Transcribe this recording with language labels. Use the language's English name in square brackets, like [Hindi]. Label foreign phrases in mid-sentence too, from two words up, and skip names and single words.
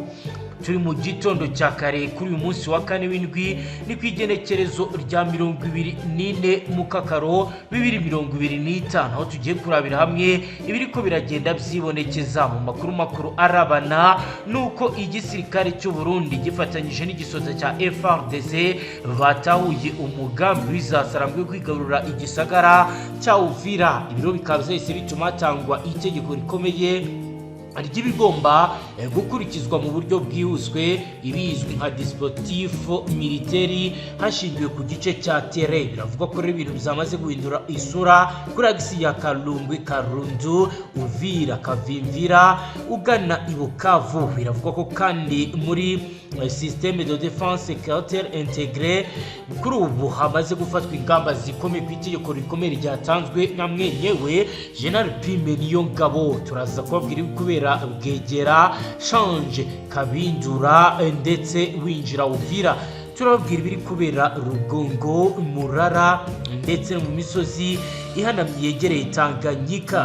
[Rundi] Turi mu gitondo cya kare kuri uyu munsi wa kane w'indwi ni kwigenekerezo rya 24 Mukakaro 2025 aho tugiye kurabira hamwe ibiriko biragenda byibonekeza mu makuru arabana nuko igisirikare cy'u Burundi gifatanyije n'igisoza cya FARDC batahuye umugambi w'izasarambwe kwigarura igisagara cya Uvira. Ibiro bikaba byahise bituma hatangwa itegeko rikomeye ry'ibigomba gukurikizwa mu buryo bwihuswe ibizwi nka [French] dispositif militaire [Rundi] hashingiwe ku gice cya terre. Biravuga ko rero ibintu bizamaze guhindura isura kuri agisi ya Kalungwe, Karundu, Uvira, Kavimvira ugana i Bukavu. Biravuga ko kandi muri [French] système de défense sécuritaire intégré [Rundi] kuri ubu hamaze gufatwa ingamba zikomeye ku itegeko rikomeye ryatanzwe na mwenyewe General Prime Niyongabo. Turaza kubabwira kubera Bwegera, Change, Kabindura ndetse winjira Uvira. Turababwira ibiri kubera Rugongo, Murara ndetse mu misozi ihanamye yegereye Tanganyika.